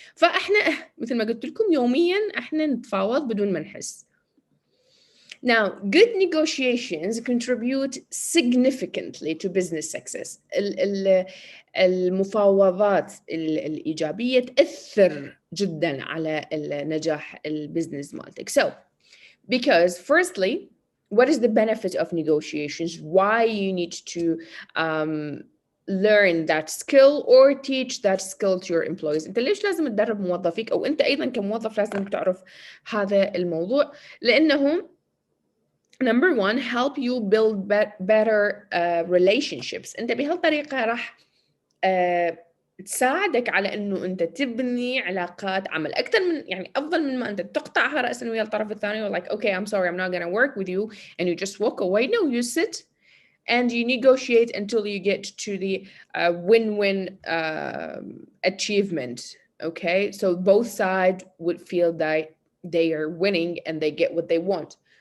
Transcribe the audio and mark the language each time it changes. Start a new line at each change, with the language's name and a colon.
Arabic: فاحنا مثل ما قلت لكم يوميا احنا نتفاوض بدون ما نحس.
English: Now, good negotiations contribute significantly to business success.
Arabic: المفاوضات الإيجابية تأثر جدا على نجاح البزنس مالتك.
English: So, because firstly, what is the benefit of negotiations? Why you need to learn that skill or teach that skill to your employees.
Arabic: انت ليش لازم تدرب موظفيك، او انت ايضا كموظف لازم تعرف هذا الموضوع؟ لانه
English: number one, help you build better relationships.
Arabic: انت بهالطريقة راح تساعدك على انه انت تبني علاقات عمل اكثر من يعني افضل من ما انت تقطعها راسا ويا الطرف الثاني
English: like okay I'm sorry I'm not going to work with you and you just walk away. No, you sit and you negotiate until you get to the win-win achievement. Okay, so both sides would feel that they are winning and they get what they want.